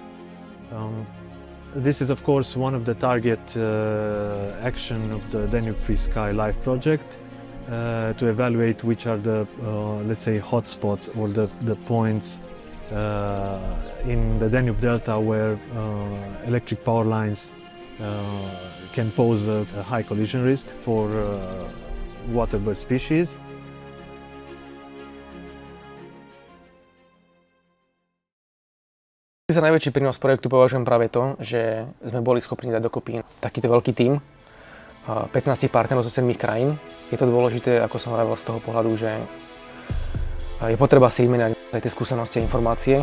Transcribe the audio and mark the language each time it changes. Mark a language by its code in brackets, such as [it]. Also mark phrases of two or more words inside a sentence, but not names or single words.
[en] This is, of course, one of the target action of the Danube Free Sky Life project to evaluate which are the, let's say, hotspots or the points in the Danube Delta where electric power lines can pose a high collision risk for waterbird species. [sk] Za najväčší prínos projektu považujem práve to, že sme boli schopní dať dokopy takýto veľký tím, 15 partnerov zo 7 krajín. Je to dôležité, ako som hovoril, z toho pohľadu, že je potreba si vymeniať aj tie skúsenosti a informácie.